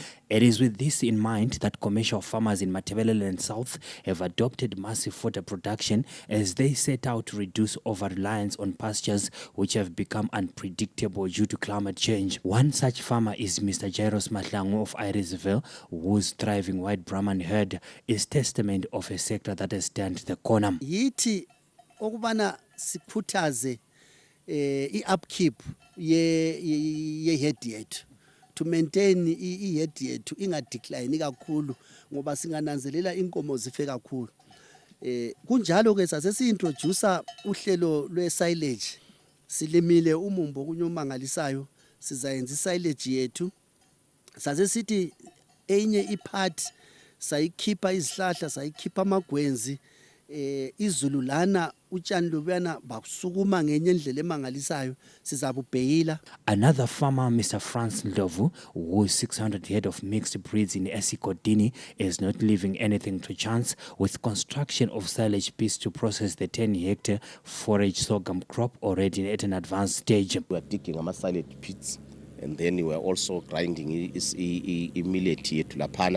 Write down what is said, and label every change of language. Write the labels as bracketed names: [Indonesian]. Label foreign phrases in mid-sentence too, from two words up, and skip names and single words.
[English] It is with this in mind that commercial farmers in Matabeleland South have adopted massive fodder production as they set out to reduce over-reliance on pastures which have become unpredictable due to climate change. One such farmer is Mr. Jairus Mahlangu of Irisville, whose thriving white Brahman herd is testament of a sector that has turned the corner. [North Ndebele] Yithi okubana sikhuthaze i-upkeep ye-herd yethu [English] to maintain [North Ndebele] i-herd yethu ingadecline kakhulu ngoba singananzelela inkomo zife kakhulu. Kunjalo ke sasesi-introducer uhlelo lwe-silage. Silimile umumbo kunyomangalisayo sizayenza i-silage yethu. Sasesithi enye ipart sayikhipha izihlahla sayikhipha amagwenzi izulu lana utshani lobuyana bakusukuma ngenye indlela emangalisayo sizabubhekila. [English] Another farmer, Mr. Franz Ndlovu, whose 600 head of mixed breeds in Esikodini is not leaving anything to chance with construction of silage pits to process the 10-hectare forage sorghum crop already at an advanced stage. We are digging silage pits and then we are also grinding millet here to lapana.